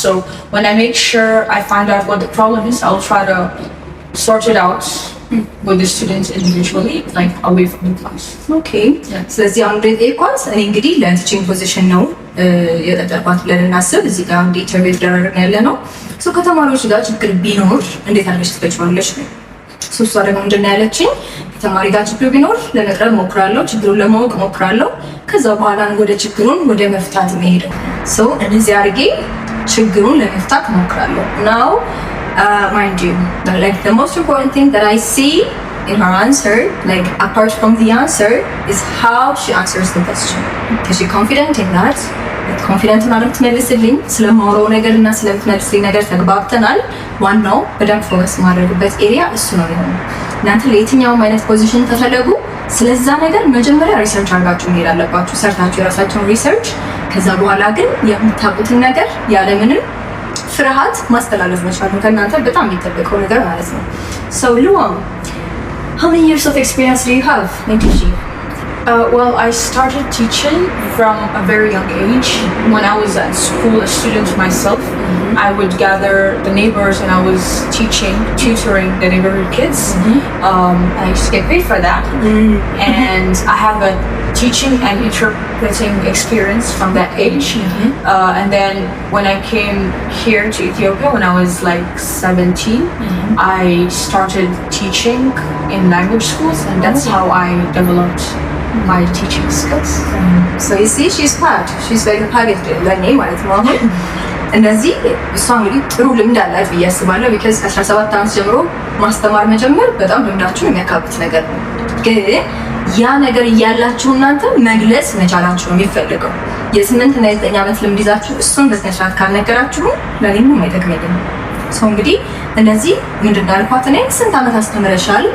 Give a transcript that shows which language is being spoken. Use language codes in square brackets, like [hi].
[en] So when I make sure I find out what the problem is, I'll try to sort it out with the students individually, like away from the class. Okay. [am] ስለዚህ አሁን ኳስ እኔ እንግዲህ ለቲቺንግ ፖዚሽን ነው የጠጠርኳት ብለን እናስብ። እዚህ ጋር እንደ ኢንተርቪው ተደረገ ያለ ነው። ሶ ከተማሪዎች ጋር ችግር ቢኖር እንዴት አድርገሽ ትፈጭዋለሽ ነው። ሶ እሷ ደግሞ ምንድን ነው ያለችኝ፣ ከተማሪ ጋር ችግር ቢኖር ለመቅረብ ሞክራለሁ፣ ችግሩን ለማወቅ ሞክራለሁ። ከዛ በኋላ ወደ ችግሩን ወደ መፍታት መሄደው። ሶ እንደዚህ አድርጌ ችግሩን ለመፍታት ሞክራለሁ። ናው [en] mind you, like the most important thing that I see in her answer, like apart from the answer, is how she answers the question. Is she confident in that? [am] Confident ሆና የምትመልስልኝ ስለማወራው ነገር እና ስለምትመልስልኝ ነገር ተግባብተናል። ዋናው በደንብ ፎከስ ማድረግበት ኤሪያ እሱ ነው የሚሆነው። እናንተ ለየትኛውም አይነት ፖዚሽን ተፈለጉ ስለዛ ነገር መጀመሪያ ሪሰርች አድርጋችሁ መሄድ አለባችሁ፣ ሰርታችሁ የራሳችሁን ሪሰርች። ከዛ በኋላ ግን የምታውቁትን ነገር ያለምንም ፍርሃት ማስተላለፍ መቻል ነው ከእናንተ በጣም የሚጠበቀው ነገር ማለት ነው። [en] So Luam, how many years of experience do you have in teaching? Well, I started teaching from a very young age. When I was at school, a student myself, I would gather the neighbors and I was teaching, tutoring the neighborhood kids. I used to get paid for that. And I have a teaching and interpreting experience from that age. And then when I came here to Ethiopia, when I was like 17, I started teaching in language schools, and that's how I developed my teaching skills. So you see, she's very targeted [am] ለኔ ማለት ነው። አሁን እነዚህ እሷ እንግዲህ ጥሩ ልምድ አላት ብዬ አስባለሁ። ቢካዝ ከ17 ዓመት ጀምሮ ማስተማር መጀመር በጣም ልምዳችሁን የሚያካብት ነገር ነው። ግን ያ ነገር እያላችሁ እናንተ መግለጽ መቻላችሁ ነው የሚፈልገው። የ8 እና የ9 ዓመት ልምድ ይዛችሁ እሱን በስነ ስርዓት ካልነገራችሁ ለኔ ምንም አይጠቅመኝም። ሰው እንግዲህ እነዚህ ምንድን እንዳልኳት እኔ ስንት ዓመት አስተምረሻል?